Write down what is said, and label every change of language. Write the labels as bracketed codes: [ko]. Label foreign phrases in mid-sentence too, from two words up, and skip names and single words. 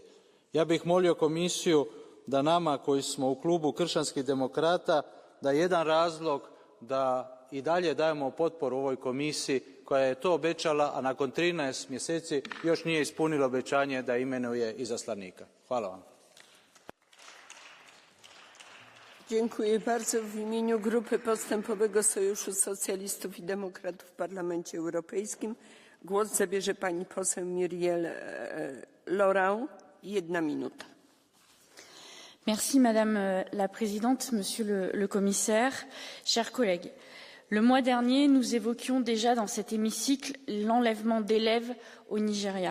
[hr] Ja bih molio komisiju da nama koji smo u klubu kršćanskih demokrata da jedan razlog da i dalje dajemo potporu ovoj komisiji koja je to obećala, a nakon 13 mjeseci još nije ispunila obećanje da imenuje izaslanika. Hvala vam. [pl] Dziękuję bardzo. W imieniu Grupy Postępowego Sojuszu Socjalistów i Demokratów w Parlamencie Europejskim głos zabierze pani poseł Muriel Laurent. 1 minuta. [fr] Merci Madame la Présidente, Monsieur le Commissaire, chers collègues. Le mois dernier, nous évoquions déjà dans cet hémicycle l'enlèvement d'élèves au Nigeria.